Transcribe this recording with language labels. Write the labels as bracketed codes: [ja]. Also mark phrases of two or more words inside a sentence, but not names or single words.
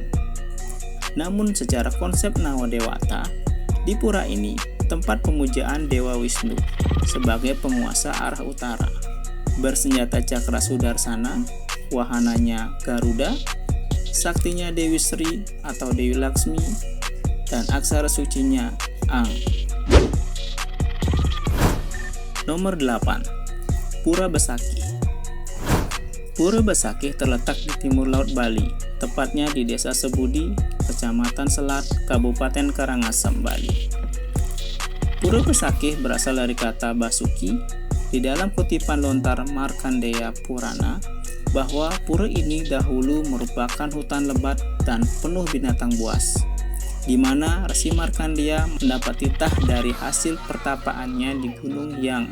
[id] Namun secara konsep Nawa Dewata, di pura ini tempat pemujaan Dewa Wisnu sebagai penguasa arah utara, bersenjata cakra sudarsana, wahananya Garuda, saktinya Dewi Sri atau Dewi Laksmi, dan aksara sucinya Ang. Nomor 8. Pura Besakih. Pura Besakih terletak di timur laut Bali, tepatnya di Desa Sebudi, Kecamatan Selat, Kabupaten Karangasem, Bali. Pura Besakih berasal dari kata Basuki di dalam kutipan lontar Markandeya Purana, bahwa pura ini dahulu merupakan hutan lebat dan penuh binatang buas, di mana Resi Markandeya mendapat titah dari hasil pertapaannya di Gunung Hyang.